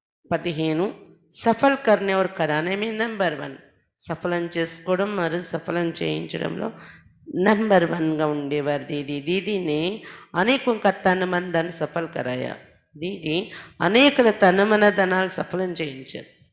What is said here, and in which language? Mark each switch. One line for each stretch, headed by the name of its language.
Hindi: 15 సఫల్ కర్నే और कराने में नंबर 1.
Telugu: సఫలం చేసుకోవడం మరియు సఫలం చేయించడంలో नंबर 1గా ఉండేవారు दीदी।
Hindi: दीदी ने अनेकों का तन मन धन सफल कराया।
Telugu: दीदी అనేకుల తన మన ధనాలు సఫలం చేయించారు।